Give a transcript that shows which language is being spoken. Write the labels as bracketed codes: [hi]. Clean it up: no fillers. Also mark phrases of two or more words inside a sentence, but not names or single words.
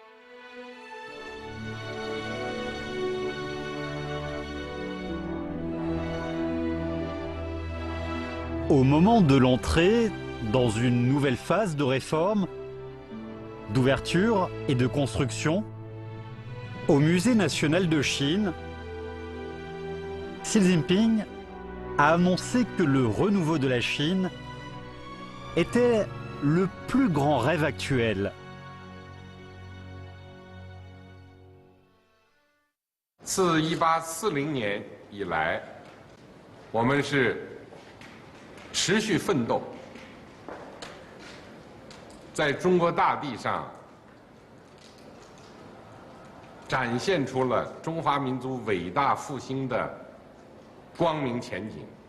[fr] Au moment de l'entrée dans une nouvelle phase de réforme, d'ouverture et de construction, au Musée national de Chine, Xi Jinping a annoncé que le renouveau de la Chine était le plus grand rêve actuel. [zh] 自1840年以来，我们是持续奋斗，在中国大地上展现出了中华民族伟大复兴的光明前景。